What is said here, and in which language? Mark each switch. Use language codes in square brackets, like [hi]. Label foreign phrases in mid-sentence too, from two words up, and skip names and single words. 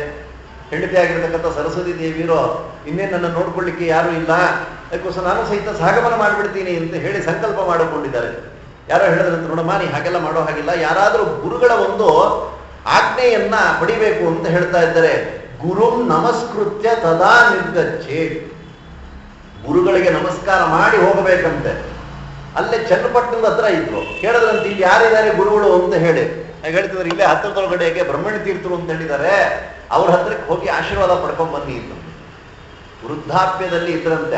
[kn] ಹೆಂಡತಿ ಆಗಿರ್ತಕ್ಕಂಥ ಸರಸ್ವತಿ ದೇವಿಯರು ಇನ್ನೇ ನನ್ನ ನೋಡ್ಕೊಳ್ಳಿಕ್ಕೆ ಯಾರು ಇಲ್ಲ, ಅದಕ್ಕೋಸ್ಕರ ನಾನು ಸಹಿತ ಸಹಗಮನ ಮಾಡಿಬಿಡ್ತೀನಿ ಅಂತ ಹೇಳಿ ಸಂಕಲ್ಪ ಮಾಡಿಕೊಂಡಿದ್ದಾರೆ. ಯಾರೋ ಹೇಳಿದ್ರಂತ, ನೋಡಮ್ಮ ನೀ ಹಾಗೆಲ್ಲ ಮಾಡೋ ಹಾಗಿಲ್ಲ, ಯಾರಾದರೂ ಗುರುಗಳ ಒಂದು ಆಜ್ಞೆಯನ್ನ ಪಡಿಬೇಕು ಅಂತ ಹೇಳ್ತಾ ಇದ್ದಾರೆ. [sa] ಗುರುಂ ನಮಸ್ಕೃತ್ಯ ತದಾ ನಿರ್ಗಚ್ಚೆ, [kn] ಗುರುಗಳಿಗೆ ನಮಸ್ಕಾರ ಮಾಡಿ ಹೋಗಬೇಕಂತೆ. ಅಲ್ಲೇ ಚನ್ನಪಟ್ಟಣದ ಹತ್ರ ಇದ್ರು. ಕೇಳಿದ್ರಂತ, ಇಲ್ಲಿ ಯಾರಿದ್ದಾರೆ ಗುರುಗಳು ಅಂತ ಹೇಳಿ. ಹೇಳ್ತಿದ್ದಾರೆ, ಇಲ್ಲೇ ಹತ್ತಿರದೊಳಗಡೆಗೆ ಬ್ರಹ್ಮಣ್ಯ ತೀರ್ಥರು ಅಂತ ಹೇಳಿದ್ದಾರೆ, ಅವ್ರ ಹತ್ರಕ್ಕೆ ಹೋಗಿ ಆಶೀರ್ವಾದ ಪಡ್ಕೊಂಡ್ ಬನ್ನಿ ಅಂತ. ವೃದ್ಧಾಪ್ಯದಲ್ಲಿ ಇದ್ರಂತೆ.